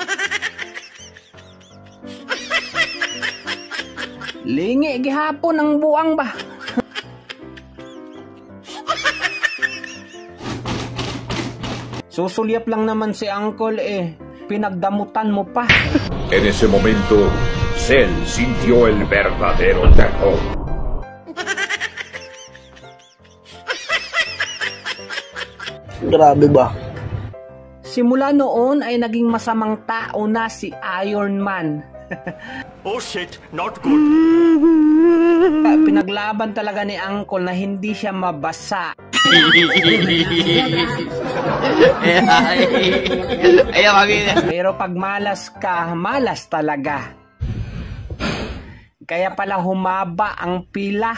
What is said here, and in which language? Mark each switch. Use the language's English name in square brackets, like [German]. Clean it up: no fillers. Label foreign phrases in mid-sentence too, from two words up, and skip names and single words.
[Cebuano] Lingi gihapon ang buang ba? [Filipino] Susulyap lang naman si Uncle eh. Pinagdamutan mo pa. [Spanish] En ese momento, Cell sintió el verdadero terror. [Filipino] Grabe ba? Simula noon ay naging masamang tao na si Iron Man. [English] Oh shit, not good. [Filipino] Pinaglaban talaga ni Uncle na hindi siya mabasa. Pero pag malas ka, malas talaga. Kaya pala humaba ang pila.